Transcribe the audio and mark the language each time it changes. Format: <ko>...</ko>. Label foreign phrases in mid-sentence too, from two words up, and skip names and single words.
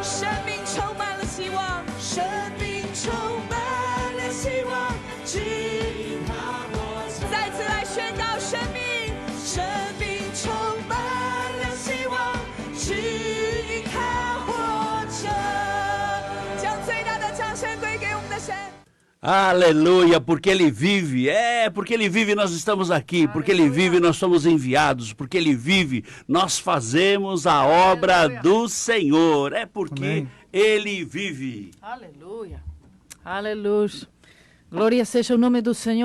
<zh>生命充满了希望，生命充满了希望，指引他活着。再次来宣告生命，生命充满了希望，指引他活着。将最大的掌声归给我们的神。</zh> <pt>Aleluia, porque Ele vive, porque Ele vive nós estamos aqui, porque Ele vive nós somos enviados, porque Ele vive nós fazemos a obra do Senhor, porque Amém. Ele vive. Aleluia, aleluia, glória seja o nome do Senhor.</pt>